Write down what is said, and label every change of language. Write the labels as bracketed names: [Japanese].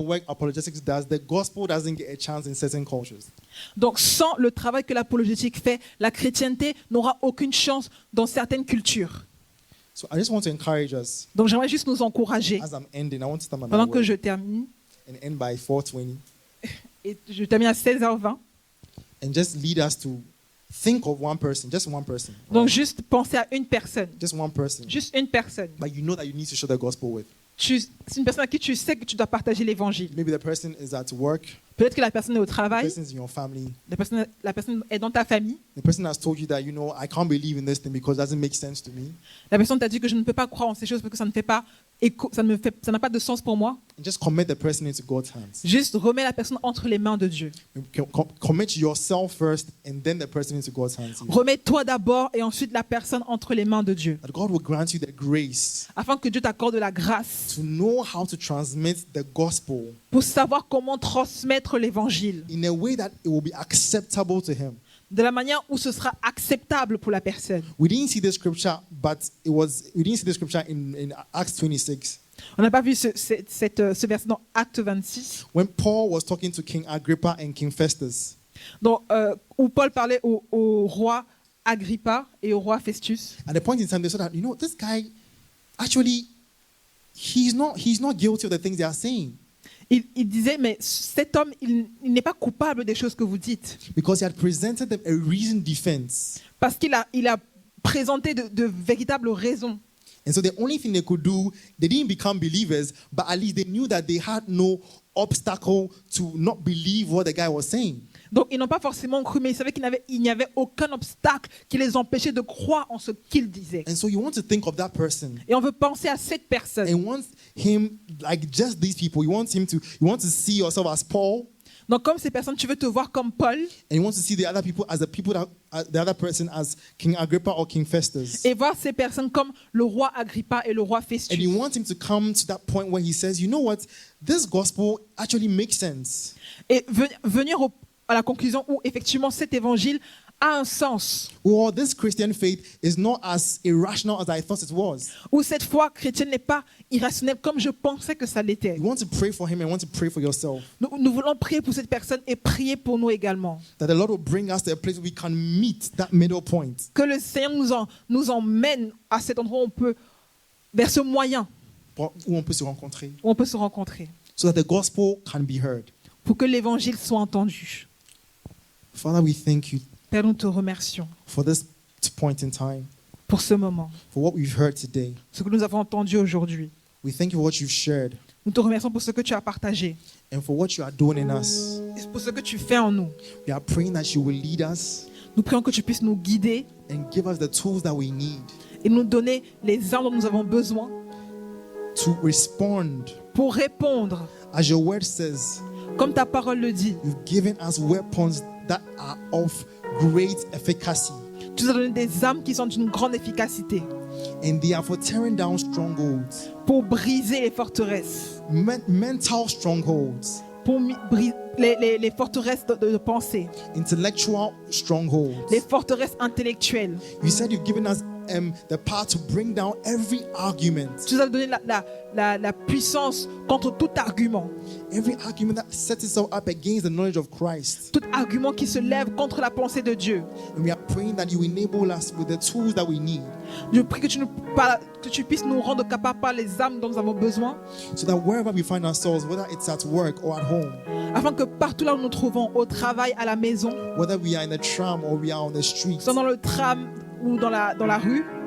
[English] of work apologetics does, the gospel doesn't get a chance in certain cultures. [French] Donc, sans le travail que l'apologétique fait, la chrétienté n'aura aucune chance dans certaines cultures. [English] So I just want to encourage us, [French] Donc, j'aimerais juste nous encourager, [English] as I'm ending, I want to start my [French] pendant que [English] word [French] je termine, [English] and end by 4:20, [French] et je termine à 16h20. [English] and just lead us to think of one person, just one person. [French] Donc, juste penser à une personne. [English] Just one person. [French] Juste une personne. [English] But you know that you need to share the gospel with. [French] C'est une personne à qui tu sais que tu dois partager l'évangile. [English] Maybe the person is at work, [French] Peut-être que la personne est au [English] the [French] travail, [English] person is in your family, [French] la personne est dans ta famille, [English] the person has told you that, you know, I can't believe in this thing because it doesn't make sense to me. [French] la personne t'a dit que je ne peux pas croire en ces choses parce que ça ne fait pas écho, ça n'a pas de sens pour moi. [English] And just commit the person into God's hands. [French] Juste remets la personne entre les mains de Dieu. [English] Commit yourself first and then the person into God's hands. [French] Remets-toi d'abord et ensuite la personne entre les mains de Dieu. [English] That God will grant you the grace [French] Afin que Dieu t'accorde la grâce [English] to know how to transmit the gospel [French] pour savoir comment transmettre l'évangile [English] in a way that it will be acceptable to Him. [French] de la manière où ce sera acceptable pour la personne. [English] We didn't see this scripture, but we didn't see this scripture in Acts 26 [French] On n'a pas vu ce verset dans Acte 26, [English] when Paul was talking to King Agrippa and King Festus. [French] donc, où Paul parlait au roi Agrippa et au roi Festus. [English] At the point in time, they said that, you know, this guy, actually, he's not guilty of the things they are saying [French] Il disait, mais cet homme, il n'est pas coupable des choses que vous dites. [English] because he had presented them a reasoned defense. [French] Parce qu'il a présenté de véritables raisons. [English] And so the only thing they could do, they didn't become believers, but at least they knew that they had no obstacle to not believe what the guy was saying. [French] Donc, ils n'ont pas forcément cru, mais ils savaient qu'il n'y avait aucun obstacle qui les empêchait de croire en ce qu'il disait. [English] And so you want to think of that person [French] Et on veut penser à cette personne. [English] and want him like just these people. You want to see yourself as Paul, [French] Donc, comme ces personnes, tu veux te voir comme Paul [English] and you want to see the other people as the other person as King Agrippa or King Festus. [French] et voir ces personnes comme le roi Agrippa et le roi [English] And [French] Festus. [English] you want him to come to that point where he says, you know what, this gospel actually makes sense. [French] Et venir à la conclusion où effectivement cet évangile a un sens. [English] Or this Christian faith is not as irrational as I thought it was. [French] Où cette foi chrétienne n'est pas irrationnelle comme je pensais que ça l'était. [English] You want to pray for him and want to pray for yourself. [French] Nous voulons prier pour cette personne et prier pour nous également. [English] That the Lord will bring us to a place where we can meet that middle point. [French] Que le Seigneur nous emmène à cet endroit où on peut, vers ce moyen Où on peut se rencontrer. où on peut se rencontrer. [English] So that the gospel can be heard. [French] Pour que l'évangile soit entendu. [English] Father, we thank you [French] Père, nous te remercions [English] for this point in time, [French] pour ce moment, [English] for what we've heard today. [French] ce que nous avons entendu aujourd'hui. [English] We thank you for what you've shared [French] Nous te remercions pour ce que tu as partagé, [English] and for what you are doing in us. [French] et pour ce que tu fais en nous. [English] We are praying that you will lead us [French] Nous prions que tu puisses nous guider [English] and give us the tools that we need [French] et nous donner les armes dont nous avons besoin [English] to respond. [French] pour répondre. [English] As your word says, [French] Comme ta parole le dit, [English] you've given us weapons that are of great efficacy, [French] tu nous as donné des armes qui sont d'une grande efficacité [English] and they are for tearing down strongholds, [French] pour briser les forteresses, [English] mental strongholds, [French] pour briser les forteresses de pensée, [English] intellectual strongholds. [French] les forteresses intellectuelles. [English] You said you've given us the power to bring down every argument, [French] Tu nous as donné la puissance contre tout argument. [English] every argument that sets itself up against the knowledge of Christ. [French] Tout argument qui se lève contre la pensée de Dieu. [English] And we are praying that you enable us with the tools that we need, [French] Je prie que tu puisses nous rendre capables par les âmes dont nous avons besoin, [English] so that wherever we find ourselves, whether it's at work or at home, [French] afin que partout là où nous nous trouvons, au travail, à la maison, [English] whether we are in the tram or we are on the street, [French] soit dans le tram ou dans la rue,